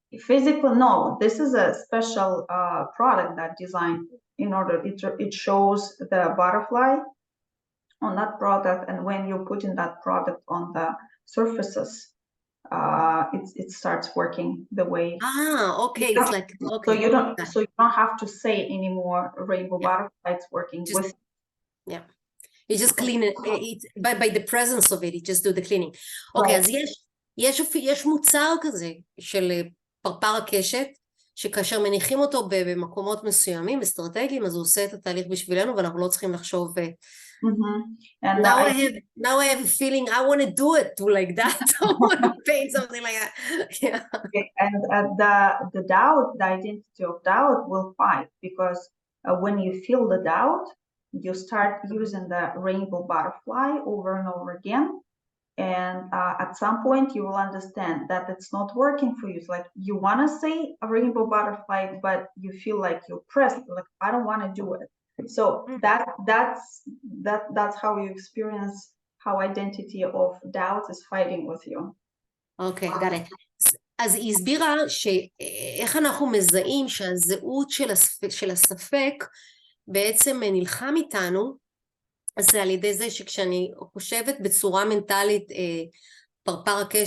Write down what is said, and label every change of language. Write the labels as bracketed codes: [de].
[en] Physical, no, this is a special product that designed in order, it shows the butterfly on that product, and when you put in that product on the surfaces, it starts working the way. Okay, it's like okay. So you don't have to say anymore rainbow butterfly, it's working with. Yeah, you just clean it by the presence of it, you just do the cleaning. [he] Okay, אז יש מוצר כזה של פרפר הקשת, שכאשר מניחים אותו במקומות מסוימים, אסטרטגיים, אז הוא עושה את התהליך בשבילנו, ואנחנו לא צריכים לחשוב. [en] Now I have a feeling I want to do it like that. I want to paint something like that. Yeah. And the doubt, the identity of doubt will fight, because when you feel the doubt, you start using the rainbow butterfly over and over again. And at some point you will understand that it's not working for you. It's like you want to say a rainbow butterfly, but you feel like you're pressed, like I don't want to do it. So that's how you experience how identity of doubt is fighting with you. Okay, got it. [he] אז היא הסבירה שאיך אנחנו מזהים שהזהות של הספק בעצם נלחם איתנו, אז זה על ידי זה שכשאני חושבת בצורה מנטלית פרפר